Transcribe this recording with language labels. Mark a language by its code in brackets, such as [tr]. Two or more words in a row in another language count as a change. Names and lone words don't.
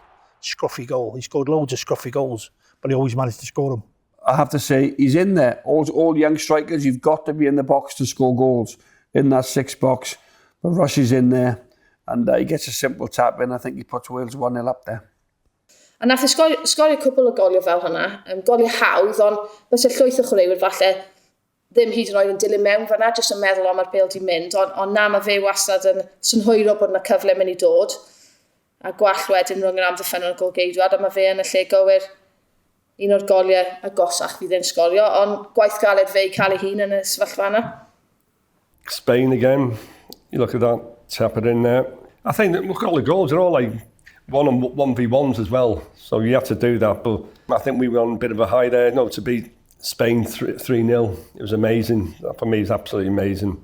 [en] Scruffy goal. He scored loads of scruffy goals, but he always managed to score them. I have to say, he's in there. All young strikers, you've got to be in the box to score goals in that 6 box. But Rush is in there, and he gets a simple tap in. I think he puts Wales 1-0 up there. [cy] A nath e sgorio cwbl o golio fel hwnna, golio hawdd, ond bys y llwyth o chwaraewyr falle ddim hyd yn oed yn dilyn mewn fan'na, jyst yn meddwl am ar bêl di mynd, ond na mae fe wastad yn synhwyro bod yna cyfle mynd i dod, a gwall wedyn rhwng yr amddiffyn o'r golgeidwad, a mae fe yn y lle gywir un o'r goliau agosach fydd yn sgorio, ond gwaith galed fe i cael ei hun yn y sefyllfa yna. [en] Spain again, you look at that, tap it in there. I think that look at all the goals, they're all like 1v1s as well, so you have to do that, but I think we were on a bit of a high there, to beat Spain 3-0, it was amazing. For me, it's absolutely amazing.